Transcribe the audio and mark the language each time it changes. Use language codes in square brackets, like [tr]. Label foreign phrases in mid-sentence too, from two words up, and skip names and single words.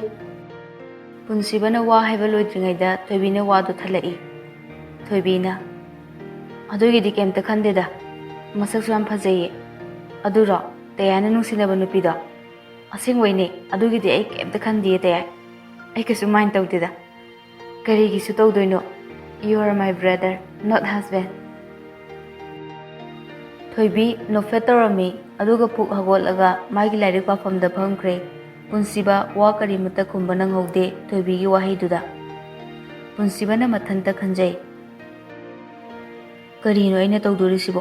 [mni] ꯄꯨꯟꯁꯤꯕꯅ ꯋꯥ ꯍꯥꯏꯕ ꯂꯣꯏꯗ꯭ꯔꯤꯉꯩꯗ ꯊꯣꯏꯕꯤꯅ ꯋꯥꯗꯨ ꯊꯠꯂꯛꯏ. ꯊꯣꯏꯕꯤꯅ, ꯑꯗꯨꯒꯤꯗꯤ ꯀꯩꯝꯇ ꯈꯟꯗꯦꯗ. ꯃꯁꯛꯁꯨ ꯌꯥꯝ ꯐꯖꯩꯌꯦ. ꯑꯗꯨꯔꯣ ꯇꯌꯥꯏꯅ ꯅꯨꯡꯁꯤꯅꯕ ꯅꯨꯄꯤꯗꯣ? ꯑꯁꯦꯡꯕꯩꯅꯦ, ꯑꯗꯨꯒꯤꯗꯤ ꯑꯩ ꯀꯩꯝꯇ ꯈꯟꯗꯤꯌꯦ ꯇꯌꯥꯏ. ꯑꯩ ꯀꯩꯁꯨ ꯃꯥꯏꯟ ꯇꯧꯗꯦꯗ. ꯀꯔꯤꯒꯤꯁꯨ ꯇꯧꯗꯣꯏꯅꯣ? [en] You are my brother, not husband. [mni] ꯊꯣꯏꯕꯤ ꯅꯣꯛꯐꯦꯠ ꯇꯧꯔꯝꯃꯤ ꯑꯗꯨꯒ ꯄꯨꯛ ꯍꯧꯒꯠꯂꯒ ꯃꯥꯒꯤ ꯂꯥꯏꯔꯤꯛ ꯄꯥꯐꯝꯗ ꯐꯝꯈ꯭ꯔꯦ. ꯄꯨꯟꯁꯤꯕ ꯋꯥ ꯀꯔꯤꯃꯠꯇ ꯈꯨꯝꯕ ꯅꯪꯍꯧꯗꯦ ꯊꯣꯏꯕꯤꯒꯤ ꯋꯥꯍꯩꯗꯨꯗ. ꯄꯨꯟꯁꯤꯕꯅ ꯃꯊꯟꯇ ꯈꯟꯖꯩ. ꯀꯔꯤꯅꯣ ꯑꯩꯅ ꯇꯧꯗꯣꯔꯤꯁꯤꯕꯣ?